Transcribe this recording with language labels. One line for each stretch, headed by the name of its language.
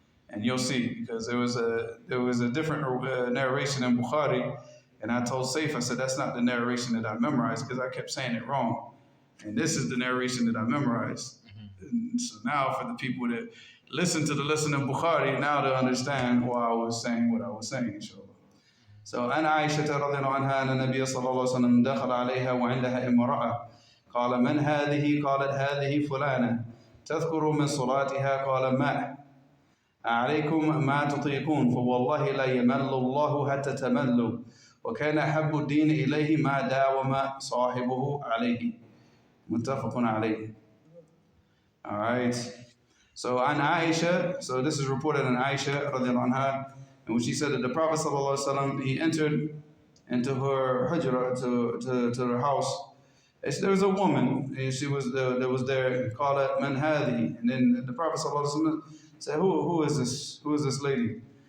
English: And you'll see, because there was a different narration in Bukhari, and I told Saif, I said, that's not the narration that I memorized, because I kept saying it wrong. And this is the narration that I memorized. And so now for the people that listen to the lesson in Bukhari, now they understand why I was saying what I was saying, inshallah.
Arabic: So, أن عائشة رضي الله عنها أن النبي صلى الله عليه وسلم دخل عليها وعندها امرأة قال من هذه؟ قالت هذه فلانة تذكر من صلاتها قال ما عليكم ما تطيقون فوالله لا يمل الله حتى تملوا وكان أحب الدين إليه ما داوم صاحبه عليه متفق عليه.
English: All right. So an Aisha, so this is reported in Aisha radiallahu anha, and when she said that the Prophet sallallahu alaihi wasallam, he entered into her hujra, to her house. There was a woman, and she was that was there, called it man hadi, and then the Prophet sallallahu alaihi wasallam said, who is this? Who is this lady?